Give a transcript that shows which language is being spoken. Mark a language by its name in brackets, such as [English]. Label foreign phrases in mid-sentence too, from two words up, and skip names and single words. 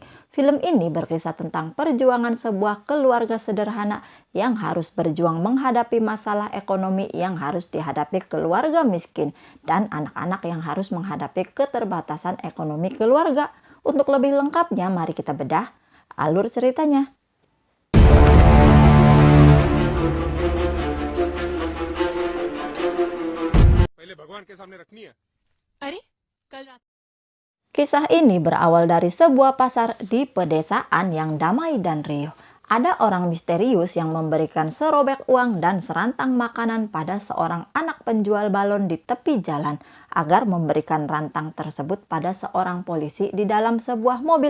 [Indonesian] Film ini berkisah tentang perjuangan sebuah keluarga sederhana yang harus berjuang menghadapi masalah ekonomi yang harus dihadapi keluarga miskin dan anak-anak yang harus menghadapi keterbatasan ekonomi keluarga. Untuk lebih lengkapnya, mari kita bedah alur ceritanya. [Hindi] पहले भगवान के सामने रखनी है। अरे कल रात [Indonesian] Kisah ini berawal dari sebuah pasar di pedesaan yang damai dan riuh. Ada orang misterius yang memberikan serobek uang dan serantang makanan pada seorang anak penjual balon di tepi jalan agar memberikan rantang tersebut pada seorang polisi di dalam sebuah mobil.